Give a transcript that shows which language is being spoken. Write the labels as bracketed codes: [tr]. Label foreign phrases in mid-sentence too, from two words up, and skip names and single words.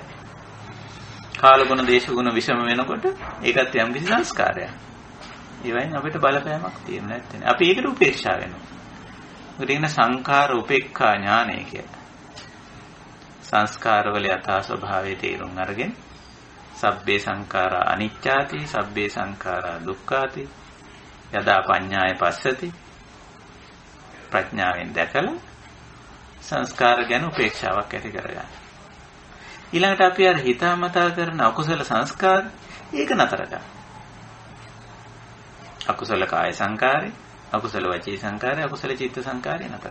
[si] කාලගුණ දේශගුණ විෂම වෙනකොට ඒකත් යම් කිසි සංස්කාරයක්. ඒ වයින් අපිට බලපෑමක් තියෙන්නේ නැත්නම් අපි ඒකට උපේක්ෂා වෙනවා. ඒකට කියන සංඛාර උපේක්ඛා ඥානය කියලා. සංස්කාරවල යථා ස්වභාවය තේරුම් අරගෙන [pi] සබ්බේ සංඛාරා අනිච්චාති සබ්බේ සංඛාරා දුක්ඛාති යදා පඤ්ඤාය පස්සති [si] ප්‍රඥාවෙන් දැකලා සංස්කාර ගැන උපේක්ෂාවක් ඇති කරගන්න. ඊළඟට අපි අර හිතාමතා කරන අකුසල සංස්කාර ඒක නතර කරගන්න. අකුසල කාය සංකාරේ, අකුසල වචී සංකාරේ, අකුසල චිත්ත සංකාරේ නතර.